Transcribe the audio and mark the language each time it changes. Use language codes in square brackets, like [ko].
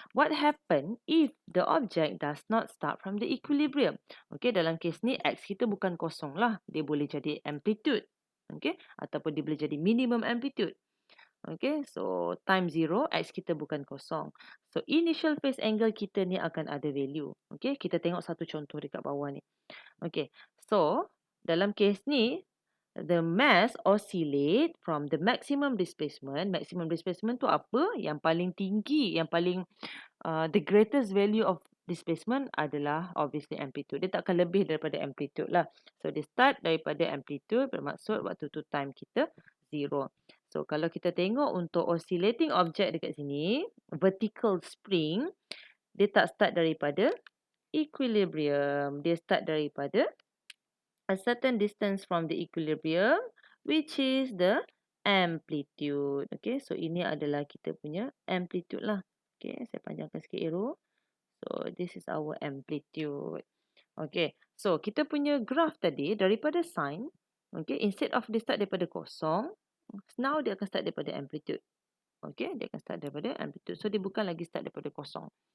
[en] What happen if the object does not start from the equilibrium? [ms] Okay, dalam kes ni X kita bukan kosong lah. Dia boleh jadi amplitude. Okay, ataupun dia boleh jadi minimum amplitude. Okay, so time 0, X kita bukan kosong. So initial phase angle kita ni akan ada value. Okay, kita tengok satu contoh dekat bawah ni. [en] Okay, so [ms] dalam kes ni, [en] the mass oscillate from the maximum displacement. [ms] Maximum displacement tu apa? Yang paling tinggi, yang paling [en] the greatest value of displacement [ms] adalah obviously amplitude. Dia takkan lebih daripada amplitude lah. So dia start daripada amplitude, bermaksud waktu tu time kita 0. So kalau kita tengok untuk oscillating object dekat sini, vertical spring, dia tak start daripada equilibrium. Dia start daripada [en] a certain distance from the equilibrium, which is the amplitude. [ms] Okay, so ini adalah kita punya amplitude lah. Okay, saya panjangkan sikit arrow. [en] So this is our amplitude. [ms] Okay, so kita punya graph tadi daripada sine. Okay, instead of dia start daripada kosong, now dia akan start daripada amplitude. Okay, dia akan start daripada amplitude. So dia bukan lagi start daripada kosong.